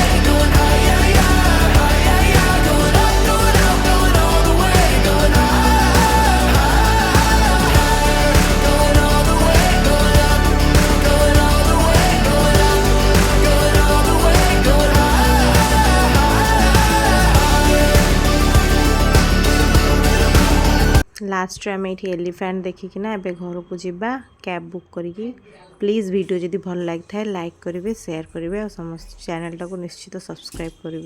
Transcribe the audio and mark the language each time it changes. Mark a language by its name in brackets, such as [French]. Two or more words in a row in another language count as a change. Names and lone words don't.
[English] Going high, yeah, yeah, high, yeah, yeah. Going up, going out, going all the way. Going high, higher. Going all the way, going up, going all the way, going up, going all the way, going [Odia] ଲାଷ୍ଟରେ ଆମେ ଏଇଠି ଏଲିଫ୍ୟାଣ୍ଟ ଦେଖିକିନା ଏବେ ଘରକୁ ଯିବା [English] cab book [Odia] କରିକି। [English] please video [Odia] ଯଦି ଭଲ ଲାଗିଥାଏ ଲାଇକ୍ କରିବେ, ସେୟାର କରିବେ ଆଉ ସମସ୍ତ ଚ୍ୟାନେଲଟାକୁ ନିଶ୍ଚିତ ସବସ୍କ୍ରାଇବ୍ କରିବେ।